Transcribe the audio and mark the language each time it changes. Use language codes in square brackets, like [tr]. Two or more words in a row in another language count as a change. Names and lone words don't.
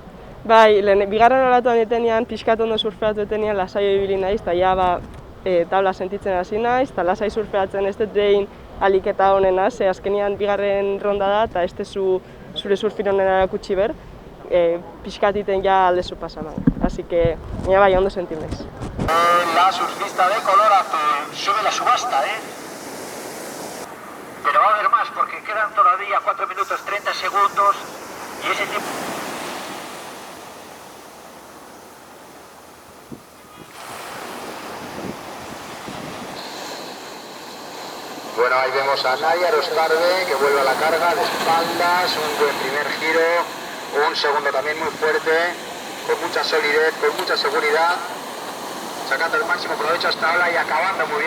[eu] Bai, bigarren olatuan etenean, pixkat ondo surfeatu etenean lasaio ibili naiz, eta ja tabla sentitzen hasi naiz, eta lasai surfeatzen ez dut dein alik eta honena, ze azkenean bigarren ronda da, eta ez dezu zure surfin honena erakutsi ber, pixkat iten ja aldezu pasaman. [es] Así que, [eu] baina bai, ondo sentim naiz. [es] La surfista de color azul sube la subasta, Pero va a haber más porque quedan todavía 4 minutos 30 segundos y ese tiempo... Bueno, ahí vemos a Nadia Erostarbe que vuelve a la carga de espaldas, un buen primer giro, un segundo también muy fuerte, con mucha solidez, con mucha seguridad, sacando el máximo provecho hasta ahora y acabando muy bien.